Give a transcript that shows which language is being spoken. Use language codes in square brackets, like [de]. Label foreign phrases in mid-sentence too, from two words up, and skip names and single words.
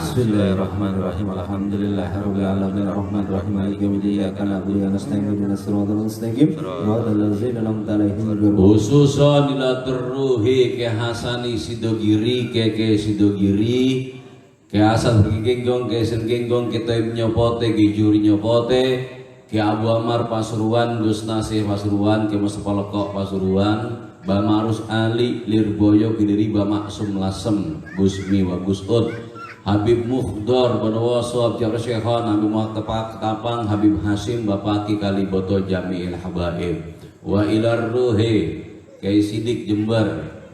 [ar] بسم الله الرحمن الرحيم. الحمد لله رب العالمين الرحمن الرحيم مالك يوم الدين إياك نعبد ونستعين اهدنا الصراط المستقيم صراط الذين أنعمت عليهم. خصوصا إلى روح Ki Hasani Sidogiri, Ki Sidogiri, Ki Hasan Bergenggong, Ki Sen Genggong, Ki Taib Nyopote, Ki Juri Nyopote, Ki Abu Amar Pasuruan, Gus Nasir Pasuruan, Ki Mustafa Lekok Pasuruan, Bamarus Ali Lirboyo Kidiri Bamaksum Lasem Gusmi wa Gusud Habib Mukhdor Bondowoso Abdi Syekhan Habib Muhammad Ketapang Habib Hasim Bapaki Kaliboto جميع الحبائب وإلى روح Kiai Sidik Jember